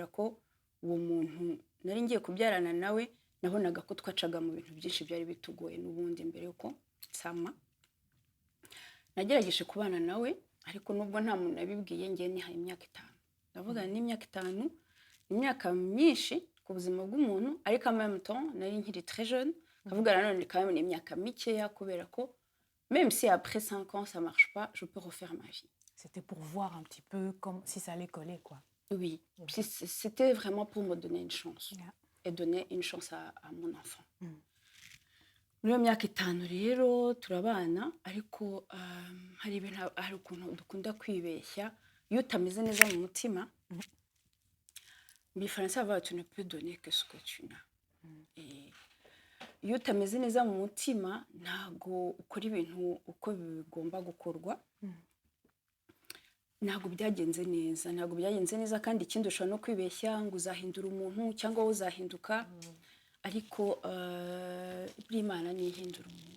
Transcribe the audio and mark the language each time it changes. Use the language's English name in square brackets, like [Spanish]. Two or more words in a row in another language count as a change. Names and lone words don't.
[Kinyarwanda] ko uwo muntu nari ngiye kubyarana nawe nabonaga ko twacaga mu bintu byinshi byari bitugoye n'ubundi mbere yuko nsama nagerageje kubana nawe ariko nubwo nta muntu nabibwiye ngiye nihaye imyaka 5 ndavuga ni imyaka 5 imyaka myinshi ku buzima bw'umuntu ariko [French] en même temps [Kinyarwanda] nari nkiri [French] très jeune [Kinyarwanda] kavuga nanone [French] quand même [Kinyarwanda] ni imyaka mikeya kubera ko [French] même si après 5 ans ça marche pas je peux refaire ma vie. C'était pour voir un petit peu comme si ça allait coller quoi. Oui, c'était vraiment pour me donner une chance et donner une chance à mon enfant. [Kinyarwanda] Muri iyo myaka 5 rero turabana ariko hari ibintu hari ukuntu dukunda kwibeshya iyo utameze neza mu mutima mu Faransa bavuga [French] tu ne peux donner que ce que tu n'as. [Kinyarwanda] Iyo utameze neza mu mutima ntago ukora ibintu uko bigomba gukorwa ntago byagenze neza kandi ikindi ushobora no kwibeshya ngo uzahindura umuntu cyangwa wowe uzahinduka ariko Imana ni ihindura umuntu.